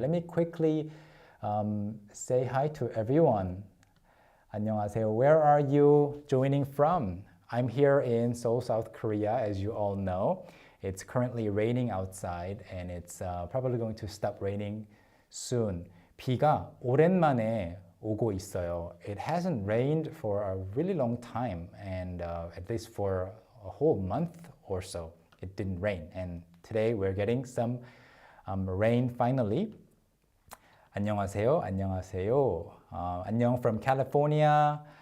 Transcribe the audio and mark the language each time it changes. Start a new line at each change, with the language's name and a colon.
English: Let me quickly say hi to everyone.
Korean: 안녕하세요.
English: Where are you joining from? I'm here in Seoul, South Korea, as you all know. It's currently raining outside, and it's probably going to stop raining soon.
Korean: 비가 오랜만에 오고 있어요.
English: It hasn't rained for a really long time, and at least for a whole month or so, it didn't rain. And today we're getting some rain finally.
Korean: 안녕하세요. 안녕하세요. 안녕
English: from California.